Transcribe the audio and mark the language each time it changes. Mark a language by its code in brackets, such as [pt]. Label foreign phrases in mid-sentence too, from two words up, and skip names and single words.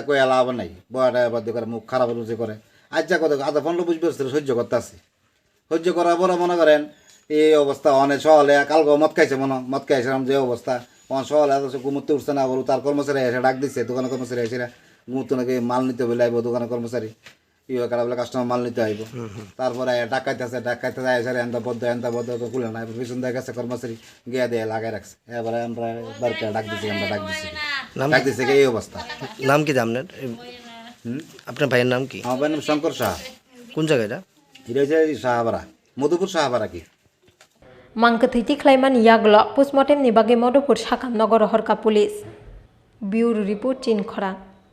[bn] কই এলা আবার নাই বড় বাদ্য করে মুখ খারাপ রুচি করে আচ্ছা কত আধা 15-20 বছর সহ্য করতে আছে সহ্য করার পরে মনে করেন এই অবস্থা অনেক সহলে কালকে মদ খাইছে মদ খাইছিলাম যে অবস্থা অনেক সহলে ঘুমোতে উঠছে না বলো তার কর্মচারী এসে ডাক দিচ্ছে দোকানের কর্মচারী এসে ঘুমোতে নাকি মাল নিতে বলে আইব দোকানের কর্মচারী ইয়ে খারাপ বলে কাস্টমার মাল নিতে আইব তারপরে ডাকাইতেছে এসে এন্দা বদ্ধ খুলে না পিছন দিয়ে গেছে কর্মচারী গিয়ে দিয়ে লাগাই রাখছে এবারে আমরা বাড়িতে ডাক দিচ্ছি এই অবস্থা নাম কি আপনার আপনার ভাইয়ের নাম কি আমার ভাইয়ের নাম শঙ্কর সাহা কোন জায়গাটা এটা হচ্ছে সাহাপাড়া মধুপুর সাহাপাড়া কি [trp] मांखथैति ख्लाइमानि यागलो पोस्टमर्टेमनि बागै मधुपुर साखाम नगर हरका पुलिस ब्यूरो रिपोर्ट चिनखरा।